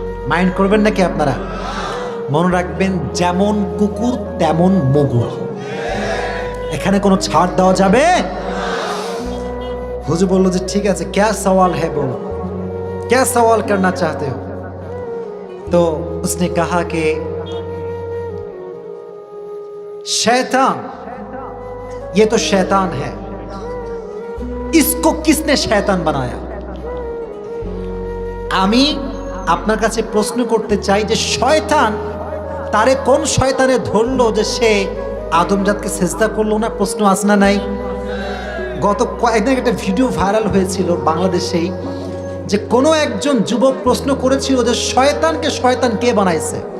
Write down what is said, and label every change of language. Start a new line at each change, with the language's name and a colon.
Bangla: Mind করবেন নাকি আপনারা? মনে রাখবেন, যেমন কুকুর তেমন মুগুর, এখানে কোনো ছাড় দেওয়া যাবে? হুজুর বলল যে ঠিক আছে,
Hindi: ক্যা সওয়াল है बोलो, क्या सवाल करना चाहते हो? तो उसने कहा कि शैतान, ये तो शैतान है, इसको किसने शैतान बनाया?
Bangla: আমি আপনার কাছে প্রশ্ন করতে চাই যে শয়তান, তারে কোন শয়তানে ধরলো যে সে আদমজাতকে সেজদা করলো না? প্রশ্ন আছে না নাই? গত কয়েকদিন একটা ভিডিও ভাইরাল হয়েছিল বাংলাদেশেই, যে কোনো একজন যুবক প্রশ্ন করেছিল যে শয়তানকে শয়তান কে বানাইছে?